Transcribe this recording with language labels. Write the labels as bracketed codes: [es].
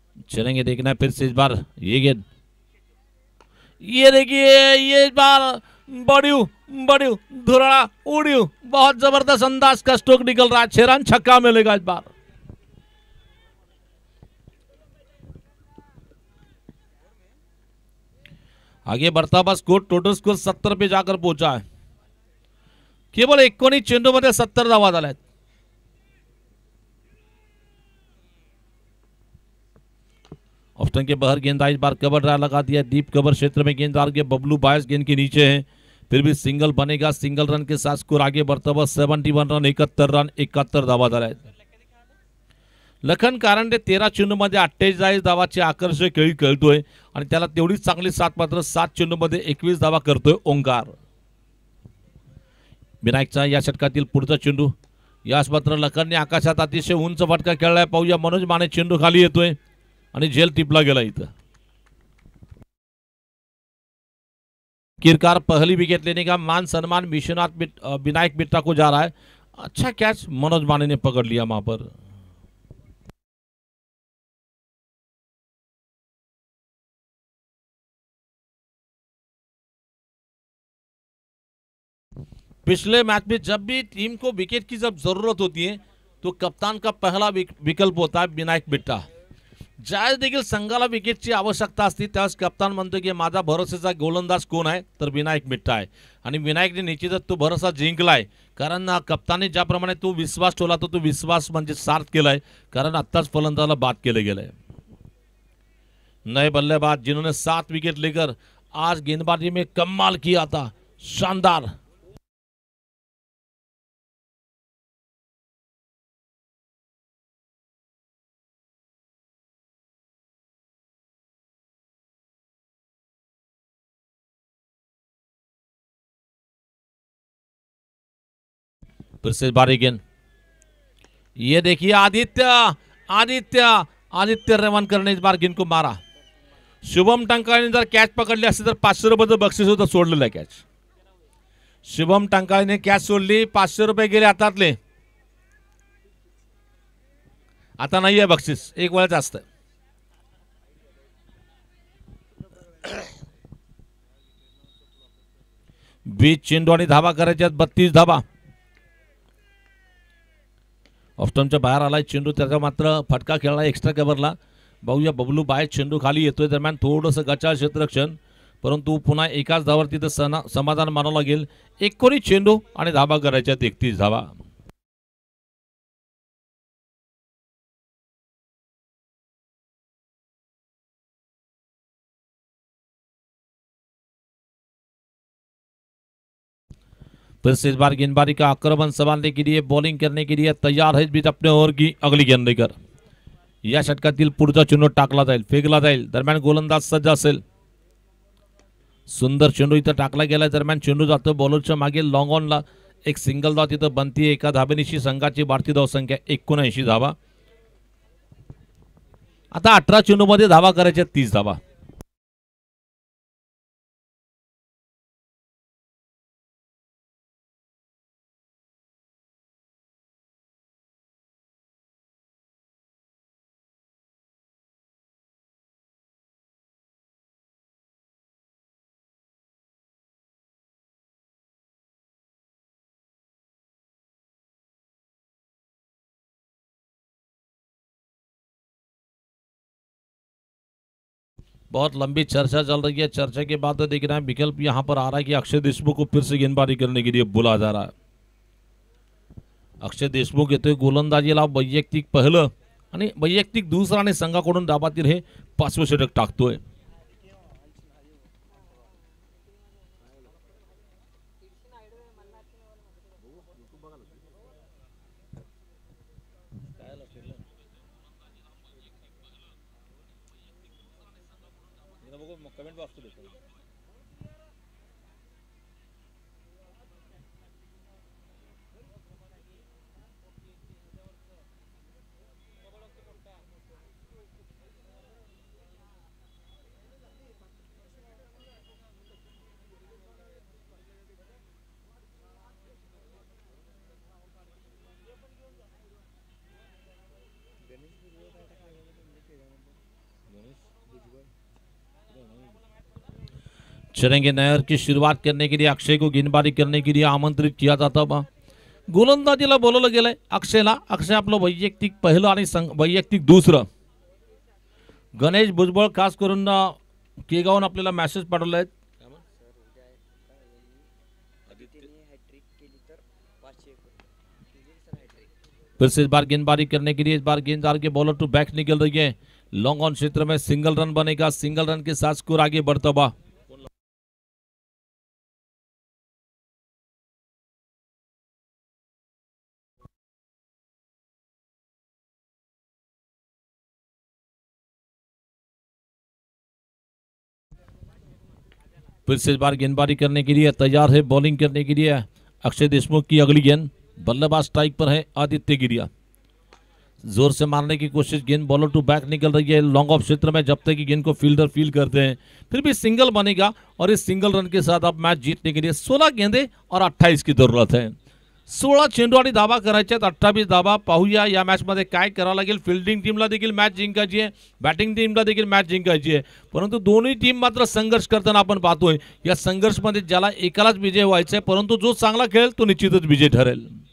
[hi] चलेंगे, देखना है फिर से इस बार ये गेंद, ये देखिए ये इस बार बड़ियो बड़ियो धुरा उड़ियो, बहुत जबरदस्त अंदाज का स्ट्रोक निकल रहा है। 6 रन छक्का मिलेगा इस बार। आगे बढ़ता हुआ स्कोर, टोटल स्कोर 70 पे जाकर पहुंचा है। [mr] केवळ 19 चेंडू मध्ये 70 धावा झाल्यात। [hi] ऑफ्टन के बाहर गेंद इस बार कवर ड्राइव लगा दिया, डीप कवर क्षेत्र में गेंद आ रही है। बबलू बायस गेंद के नीचे है, फिर भी सिंगल बनेगा। सिंगल रन के साथ स्कोर आगे बढ़ता हुआ 71 रन, 71 रन [mr] 71 धावा झाल्यात। लखन कारंडे 13 चेंडू मध्ये 48 धावाची आकर्षक खेळी खेळतोय आणि त्याला तेवढीच चांगली साथ मात्र 7 चेंडू मध्ये 21 धावा करतोय ओंकार। विनायकचा या षटकातील पुढचा चेंडू, यास मात्र लखनने आकाशात अतिशय उंच फटका खेळलाय। पाहूया मनोज माने, चेंडू खाली येतोय आणि झेल टिपला गेला इथं। [hi] किरकार पहली विकेट लेने का मान सम्मान विनायक मिट्टा को जा रहा है। अच्छा कैच मनोज माने ने पकड़ लिया वहां पर। पिछले मैच में जब भी टीम को विकेट की जब जरूरत होती है तो कप्तान का पहला विकल्प होता है विनायक मिट्टा। [mr] ज्यावेळेस देखील संघाला विकेटची आवश्यकता असते त्यावेळेस कप्तान म्हणतो की माझा भरोसेचा गोलंदाज कोण आहे, तर विनायक मिट्टा आहे। आणि विनायकने निश्चितच तो भरोसा जिंकलाय, कारण कप्तानने ज्याप्रमाणे तो विश्वास ठेवला तो विश्वास म्हणजे सार्थ केलाय, कारण आत्ताच फलंदाजाला बाद केले गेले। [hi] नए बल्लेबाज जिन्होंने 7 विकेट लेकर आज गेंदबाजी में कमाल किया था, शानदार। फिर से बारी गेंद, ये देखिए आदित्य आदित्य आदित्य रेवनकर करने इस बार गेंद को मारा। [mr] शुभम टंकाळीने जर कॅच पकडली असती तर 500 रुपयाचं बक्षीस होतं, सोडलेलं आहे कॅच। शुभम टंकाळीने कॅच सोडली, 500 रुपये गेले हातातले। आता नाहीये बक्षीस, एक वेळाच असतं। बीच चेंडू आणि धावा करायच्यात, 32 धावा। ऑफस्टमच्या बाहेर आलाय चेंडू, त्याचा मात्र फटका खेळला एक्स्ट्रा कव्हरला। बघूया बबलू बाहेर चेंडू खाली येतोय, दरम्यान थोडंसं गचाळ क्षेत्ररक्षण, परंतु पुन्हा एकाच धावावर तिथं समाधान मानावं लागेल। 19 चेंडू आणि धावा करायच्यात, 31 धावा। [hi] फिर से इस बार गेंदबाजी का आक्रमण संभालने के लिए, बॉलिंग करने के लिए तैयार है इस बीच अपने ओव्हर की अगली गेंद लेकर। [mr] या षटकातील पुढचा चेंडू टाकला जाईल, फेकला जाईल, दरम्यान गोलंदाज सज्ज असेल। सुंदर चेंडू इथं टाकला गेला, दरम्यान चेंडू जातो बॉलरच्या मागे लॉंग ऑनला। एक सिंगल धाव तिथं बनती, एका धाबेनिशी संघाची वाढती धावसंख्या 79 धावा। आता 18 चेंडू मध्ये धावा करायच्या, 30 धावा। [hi] बहुत लंबी चर्चा चल रही है, चर्चा के बाद देख रहे हैं विकल्प यहां पर आ रहा है कि अक्षय देशमुख को फिर से गेंदबाजी करने के लिए बुलाया जा रहा है। [mr] अक्षय देशमुख येतोय गोलंदाजीला, वैयक्तिक पहिलं आणि वैयक्तिक दुसरा आणि संघाकडून डाबातील हे 5वं षटक टाकतोय। [hi] चलेंगे नहर की शुरुआत करने के लिए अक्षय को गेंदबाजी करने के लिए आमंत्रित किया जाता बा। [mr] गोलंदाजीला बोलवलं गेलंय अक्षयला। अक्षय आपलं वैयक्तिक पहिलं आणि वैयक्तिक दुसरं। गणेश भुजबळ खास करून केगावून आपल्याला मेसेज पाठवले आहेत। [hi] फिर से इस बार गेंदबाजी करने के लिए, इस बार गेंददार के बॉलर टू बैक निकल रही है। लॉन्ग ऑन क्षेत्र में सिंगल रन बनेगा, सिंगल रन के साथ स्कोर आगे बढ़ता हुआ। फिर से इस बार गेंदबाजी करने के लिए तैयार है, बॉलिंग करने के लिए अक्षय देशमुख की अगली गेंद। बल्लेबाज स्ट्राइक पर है आदित्य गिरिया, जोर से मारने की कोशिश, गेंद बॉलर टू बैक निकल रही है लॉन्ग ऑफ क्षेत्र में। जब तक कि गेंद को फील्डर फील करते हैं फिर भी सिंगल बनेगा और इस सिंगल रन के साथ अब मैच जीतने के लिए 16 गेंदे और 28 की जरूरत है। [mr] 16 चेंडू आणि धावा करायच्यात, 28 धावा। पाहूया या मॅच मध्ये काय करावं लागेल। फिल्डिंग टीमला देखील मॅच जिंकायची आहे, बॅटिंग टीमला देखील मॅच जिंकायची आहे, परंतु दोन्ही टीम मात्र संघर्ष करताना आपण पाहतोय। या संघर्षमध्ये ज्याला एकालाच विजय व्हायचा आहे, परंतु जो चांगला खेळेल तो निश्चितच विजय ठरेल।